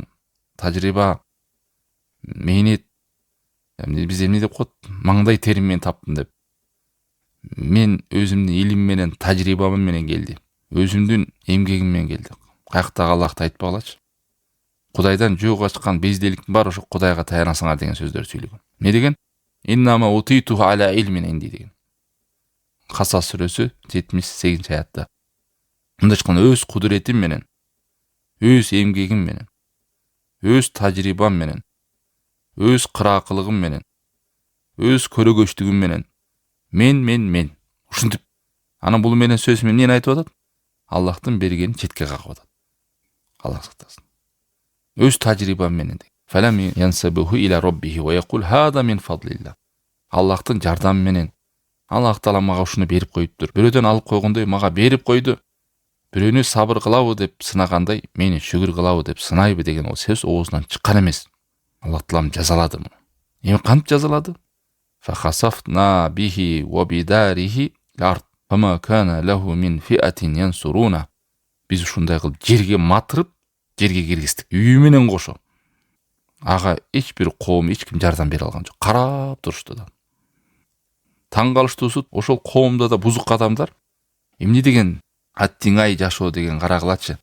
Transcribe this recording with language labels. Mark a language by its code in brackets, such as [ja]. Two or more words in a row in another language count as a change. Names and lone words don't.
[ky] Тажрыйба, мээнет, биз эмне деп коет? Маңдай терим менен таптым деп. Мен өзүмдүн илим менен, тажрыйбам менен келди. Өзүмдүн эмгегим менен келди. Каяктагы Аллахты айтпагылачы. Кудайдан жөө ачкан безделиктин баары ошо Кудайга таянасыңар деген сөздөрдү сүйлөгөн. Не деген? [ar] إنما أوتيته على علم عندي деген. [ky] Касас сүрөсү 78 аятта. Мындай айтканда өз кудуретим менен, өз эмгегим менен, өз тажрыйбам менен, өз кыраакылыгым менен, өз көрөгөчтүгүм менен, мен ушинтип, анан бул менен сөз менен эмне айтып атат? Аллахтын бергенин четке кагып атат. Аллах сактасын. Өз тажрыйбам менен. [ar] فلم ينسبه إلى ربه ويقول هذا من فضل الله. [ky] Аллахтын жардамы менен Аллах Таала мага ушуну берип коюптур. Бирөөдөн алып койгондой мага берип койду. Бирөөнү сабыр кылабы деп сынагандай, мени шүгүр кылабы деп сынайбы деген ол сөз оозунан чыккан эмес. Аллах Таалам жазалады муну. Эми кантип жазалады? [ar] فخسفنا به وبداره الأرض. فما كان له من فئة ينصرونه. [ky] Биз ушундай кылып жерге матырып, жерге киргиздик. Үйү менен кошо. Ага эч бир коом, эч ким жардам бере алган жок. Карап турушту да. Таң калыштуусу ошол коомдо да бузук адамдар эмне деген аттиңай жашоо деген карагылачы.